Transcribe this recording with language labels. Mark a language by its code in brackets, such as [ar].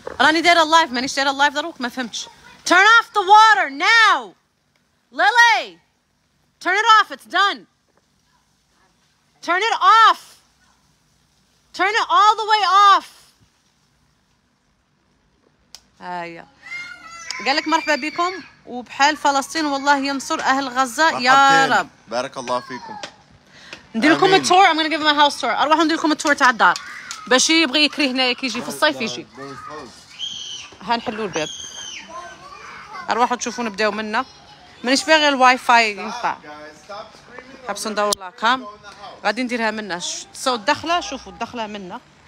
[ar] راني دايره اللايف، مانيش دايره اللايف دروك ما فهمتش. [en] Turn off the water now Lily. Turn it off, it's done. Turn it off. Turn it all the way off. [ar] هيا قال لك مرحبا بكم وبحال فلسطين والله ينصر اهل غزه يا رب. بارك الله فيكم. ندير لكم التور. [en] I'm gonna give them a house tour. [ar] اروحوا ندير لكم التور تاع الدار باش يبغي يكري هنايا كيجي في الصيف يجي. هنحلوا الباب. اروحوا تشوفوا نبداو منا. مانيش باغي الواي فاي ينقطع. حبسوا ندور لاكام غادي نديرها منا. تصاو الدخله شوفوا الدخله منا.